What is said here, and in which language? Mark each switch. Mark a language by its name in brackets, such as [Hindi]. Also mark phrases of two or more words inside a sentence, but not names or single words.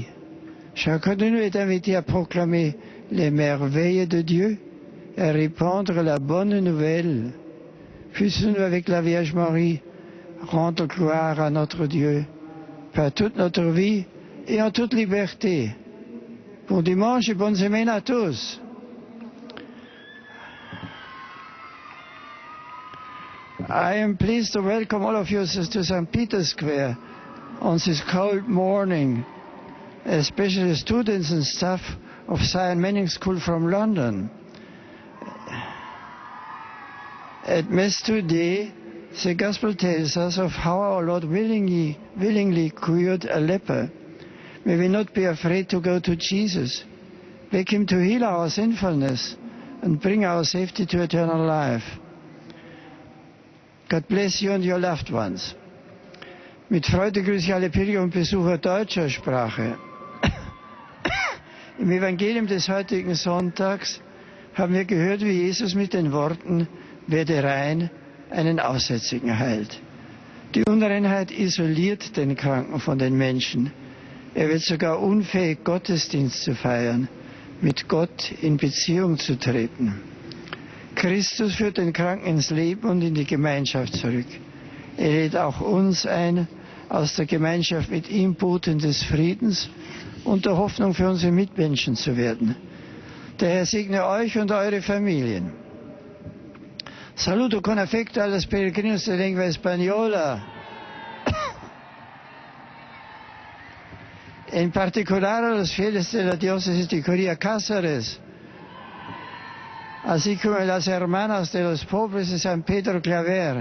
[French] Chacun de nous est invité à proclamer les merveilles de Dieu et à répandre la bonne nouvelle. Puissions-nous, avec la Vierge Marie, rendre gloire à notre Dieu par toute notre vie et en toute liberté. Bon dimanche et bonne semaine à tous. [English] I am pleased to welcome all of you to St. Peter's Square on this cold morning, especially students and staff of Sion Manning School from London. At Mass today, the Gospel tells us of how our Lord willingly cured a leper. May we not be afraid to go to Jesus, beg Him to heal our sinfulness and bring our safety to eternal life. God bless you and your loved ones. [German] Mit Freude grüße ich alle Pilger und Besucher deutscher Sprache. Im Evangelium des heutigen Sonntags haben wir gehört, wie Jesus mit den Worten „Werde rein" einen Aussätzigen heilt. Die Unreinheit isoliert den Kranken von den Menschen. Er wird sogar unfähig, Gottesdienst zu feiern, mit Gott in Beziehung zu treten. Christus führt den Kranken ins Leben und in die Gemeinschaft zurück. Er lädt auch uns ein, aus der Gemeinschaft mit ihm Boten des Friedens und der Hoffnung für unsere Mitmenschen zu werden. Der Herr segne euch und eure Familien. [Italian] Saluto con affetto [Spanish] a los peregrinos de lengua española. En particular a los fieles de la diócesis de Coria Cáceres, así como a las hermanas de los pobres de San Pedro Claver.